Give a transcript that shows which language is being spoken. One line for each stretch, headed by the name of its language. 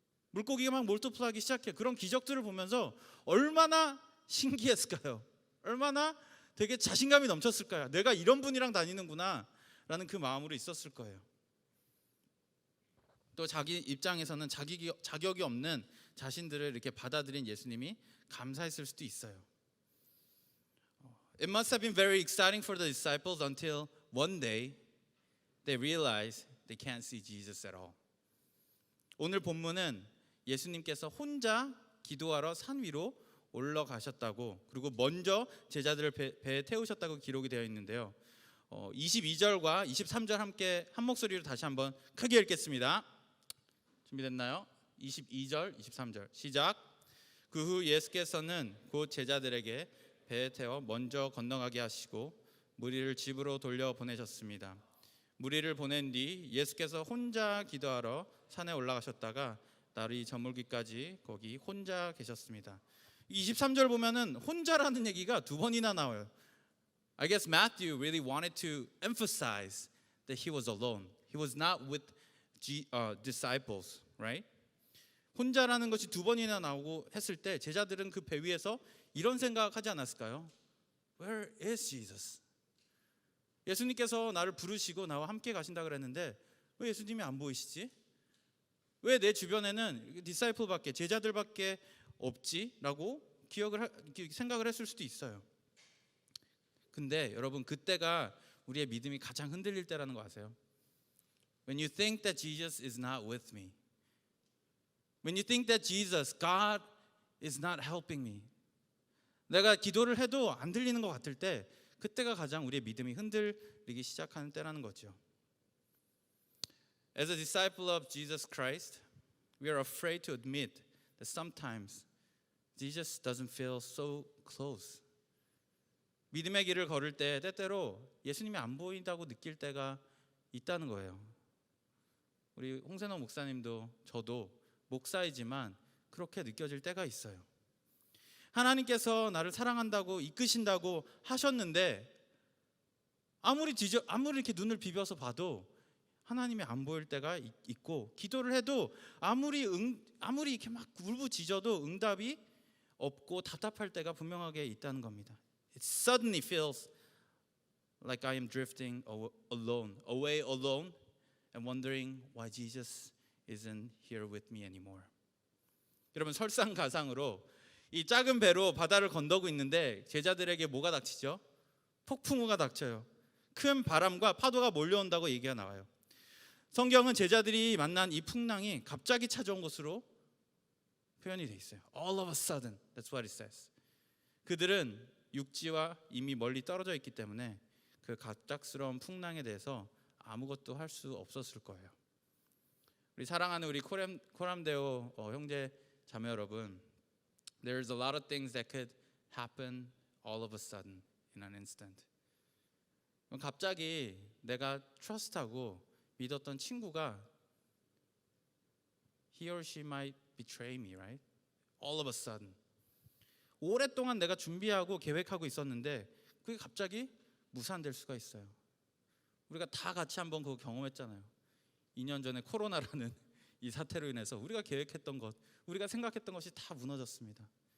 Korean: 물고기가 막 몰티플라이하기 시작해요. 그런 기적들을 보면서 얼마나 신기했을까요? 얼마나 되게 자신감이 넘쳤을까요? 내가 이런 분이랑 다니는구나 라는 그 마음으로 있었을 거예요. 또 자기 입장에서는 자격이 없는 자신들을 이렇게 받아들인 예수님이 감사했을 수도 있어요.
English: It must have been very exciting for the disciples until one day they realized they can't see Jesus at all.
Korean: 오늘 본문은 예수님께서 혼자 기도하러 산 위로 올라가셨다고 그리고 먼저 제자들을 배에 태우셨다고 기록이 되어 있는데요. 22절과 23절 함께 한 목소리로 다시 한번 크게 읽겠습니다. 준비됐나요? 22절, 23절 시작. 그 후 예수께서는 곧 제자들에게 배에 태워 먼저 건너가게 하시고 무리를 집으로 돌려 보내셨습니다. 무리를 보낸 뒤 예수께서 혼자 기도하러 산에 올라가셨다가 날이 저물기까지 거기 혼자 계셨습니다. 23절 보면은 혼자라는 얘기가 두 번이나 나와요.
English: I guess Matthew really wanted to emphasize that he was alone. He was not with disciples, right?
Korean: 혼자라는 것이 두 번이나 나오고 했을 때 제자들은 그 배 위에서 이런 생각하지 않았을까요?
English: Where is Jesus?
Korean: 예수님께서 나를 부르시고 나와 함께 가신다 그랬는데 왜 예수님이 안 보이시지? 왜 내 주변에는 디사이플밖에 제자들밖에 없지라고 생각을 했을 수도 있어요. 근데 여러분 그때가 우리의 믿음이 가장 흔들릴 때라는 거 아세요?
English: When you think that Jesus is not with me, when you think that Jesus, God is not helping me,
Korean: 내가 기도를 해도 안 들리는 것 같을 때 그때가 가장 우리의 믿음이 흔들리기 시작하는 때라는 거죠.
English: As a disciple of Jesus Christ, we are afraid to admit that sometimes Jesus doesn't feel so close.
Korean: 믿음의 길을 걸을 때 때때로 예수님이 안 보인다고 느낄 때가 있다는 거예요. 우리 홍세노 목사님도 저도 목사이지만 그렇게 느껴질 때가 있어요. 하나님께서 나를 사랑한다고 이끄신다고 하셨는데 아무리 이렇게 눈을 비벼서 봐도 하나님이 안 보일 때가 있고 기도를 해도 아무리 이렇게 막 울부짖어도 응답이 없고 답답할 때가 분명하게 있다는 겁니다.
English: It suddenly feels like I am drifting away alone and wondering why Jesus isn't here with me anymore.
Korean: 여러분 설상가상으로 이 작은 배로 바다를 건너고 있는데 제자들에게 뭐가 닥치죠? 폭풍우가 닥쳐요. 큰 바람과 파도가 몰려온다고 얘기가 나와요. 성경은 제자들이 만난 이 풍랑이 갑자기 찾아온 것으로 표현이 돼 있어요.
English: All of a sudden, that's what it says.
Korean: 그들은 육지와 이미 멀리 떨어져 있기 때문에 그 갑작스러운 풍랑에 대해서 아무것도 할 수 없었을 거예요. 우리 사랑하는 우리 코람데오 형제 자매 여러분,
English: there's a lot of things that could happen all of a sudden in an instant.
Korean: 갑자기 내가 trust하고 믿었던 친구가
English: he or she might betray me, right? All of a sudden.
Korean: 오랫동안 내가 준비하고 계획하고 있었는데 그게 갑자기 무산될 수가 있어요. 우리가 다 같이 한번 그거 경험했잖아요. 2년 전에 코로나라는 이 사태로 인해서 우리가 계획했던 것, 우리가 생각했던 것이 다 무너졌습니다.